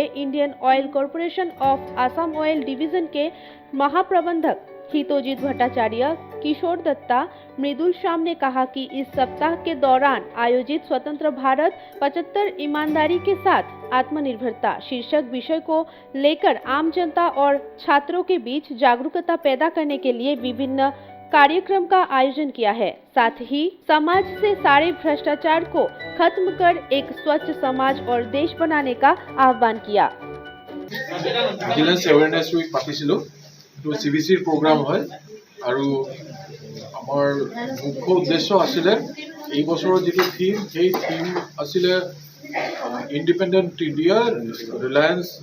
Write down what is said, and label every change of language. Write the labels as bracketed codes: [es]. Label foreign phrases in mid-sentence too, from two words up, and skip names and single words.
[hi] इंडियन ऑयल कॉरपोरेशन ऑफ असम ऑयल डिवीजन के महाप्रबंधक हितोजीत भट्टाचार्य, किशोर दत्ता, मृदुल श्याम ने कहा कि इस सप्ताह के दौरान आयोजित स्वतंत्र भारत 75 ईमानदारी के साथ आत्मनिर्भरता शीर्षक विषय को लेकर आम जनता और छात्रों के बीच जागरूकता पैदा करने के लिए विभिन्न कार्यक्रम का आयोजन किया है। साथ ही समाज से सारे भ्रष्टाचार को खत्म कर एक स्वच्छ समाज और देश बनाने का आह्वान किया। [en] Vigilance Awareness Week [as] পাতিছিলোঁ, এইটো CBCৰ প্ৰগ্ৰাম হয় আৰু আমাৰ মুখ্য উদ্দেশ্য আছিলে এই বছৰৰ যিটো থিম, সেই থিম আছিলে [en] Independent India Reliance